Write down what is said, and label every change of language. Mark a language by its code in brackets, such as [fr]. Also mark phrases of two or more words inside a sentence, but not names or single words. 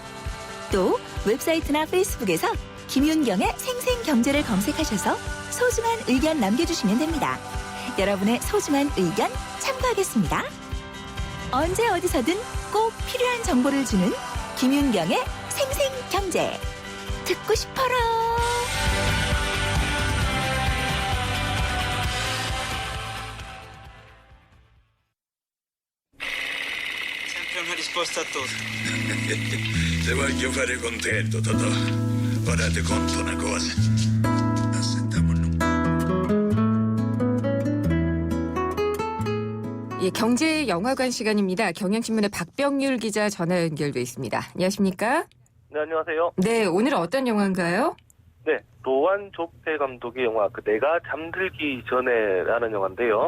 [ko] 또 웹사이트나 페이스북에서 김윤경의 생생경제를 검색하셔서 소중한 의견 남겨주시면 됩니다. 여러분의 소중한 의견 참고하겠습니다. 언제 어디서든 꼭 필요한 정보를 주는 김윤경의 생생경제. 듣고 싶어라. [it] Sempre una risposta a tutto. Se voglio fare contento, Totò, ora ti conto una cosa. Aspettiamo. [ko] 예, 경제 영화관 시간입니다. 경향신문의 박병률 기자 전화 연결돼 있습니다. 안녕하십니까? 네, 안녕하세요. 네, 오늘은 어떤 영화인가요? 네, 조완조페 감독의 영화 그 내가 잠들기 전에라는 영화인데요.